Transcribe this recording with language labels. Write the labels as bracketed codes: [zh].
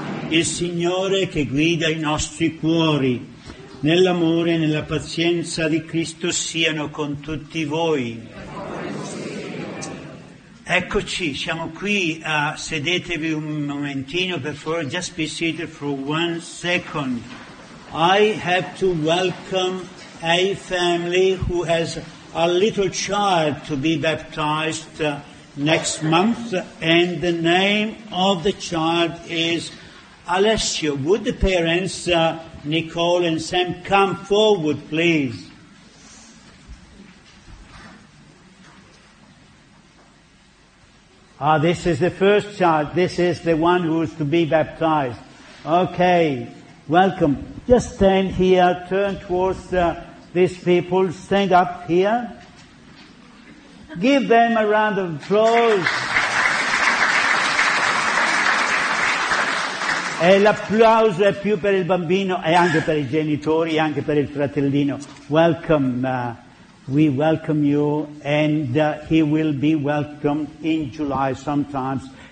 [it] Il Signore che guida i nostri cuori, nell'amore e nella pazienza di Cristo siano con tutti voi. Eccoci, siamo qui, sedetevi un momentino, per favore, [en] just be seated for one second. I have to welcome a family who has a little child to be baptized next month, and the name of the child is Alessio. Would the parents, Nicole and Sam, come forward, please? Ah, this is the first child. This is the one who is to be baptized. Okay, welcome. Just stand here, turn towards these people. Stand up here. Give them a round of applause. [it] E l'applauso è più per il bambino e anche per i genitori, e anche per il fratellino. [en] Welcome. We welcome you, and he will be welcomed in July sometimes.